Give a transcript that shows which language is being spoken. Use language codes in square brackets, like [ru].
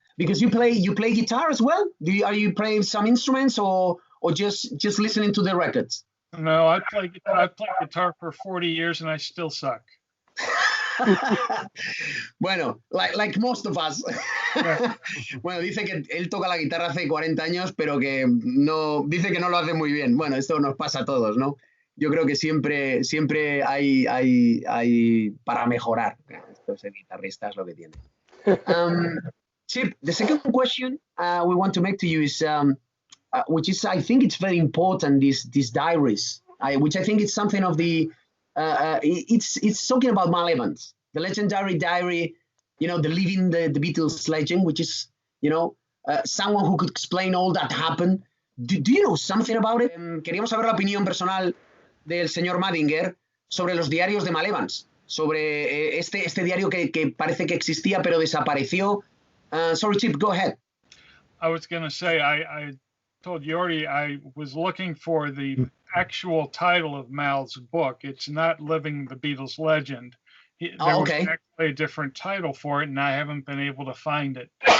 [en] Because you play guitar as well? Are you playing some instruments or just listening to the records? No, I played guitar for 40 years and I still suck. Bueno, like most of us. Yeah. [es] Bueno, dice que él toca la guitarra hace 40 años, pero que dice que no lo hace muy bien. Bueno, esto nos pasa a todos, ¿no? Yo creo que siempre hay para mejorar. Estos guitarristas lo que tienen. [en] Chip, the second question we want to make to you is, which is, I think it's very important, these diaries, which I think it's something of the, it's talking about Mal Evans, the legendary diary, the living the Beatles legend, which is, someone who could explain all that happened. Do you know something about it? [es] Queríamos saber la opinión personal del señor Madinger sobre los diarios de Mal Evans, sobre este diario que parece que existía pero desapareció. [en] Sorry, Chip, go ahead. I was going to say, I told Jordi I was looking for the actual title of Mal's book. It's not Living the Beatles Legend. There was actually a different title for it, and I haven't been able to find it.